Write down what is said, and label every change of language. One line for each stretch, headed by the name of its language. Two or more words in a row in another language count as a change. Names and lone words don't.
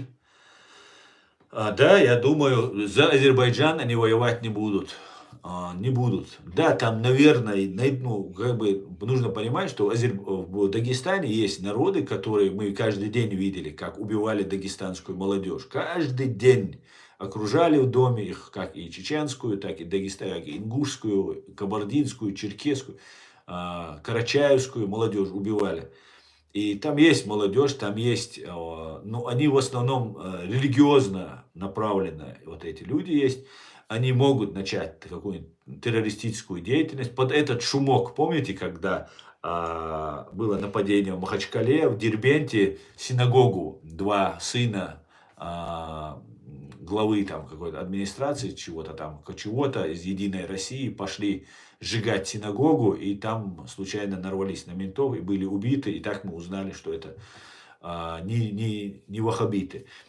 Russian: Да, я думаю, за Азербайджан они воевать не будут. Не будут. Да, там, наверное, ну, как бы нужно понимать, что в Дагестане есть народы, которые мы каждый день видели, как убивали дагестанскую молодежь. Каждый день окружали в доме их, как и чеченскую, так и дагестанскую, ингушскую, кабардинскую, черкесскую, карачаевскую молодежь убивали. И там есть молодежь, там есть, ну, они в основном религиозно направленные, вот эти люди есть. Они могут начать какую-нибудь террористическую деятельность под этот шумок. Помните, когда было нападение в Махачкале, в Дербенте, синагогу, два сына главы там какой-то администрации, чего-то из Единой России пошли сжигать синагогу, и там случайно нарвались на ментов и были убиты, и так мы узнали, что это не ваххабиты.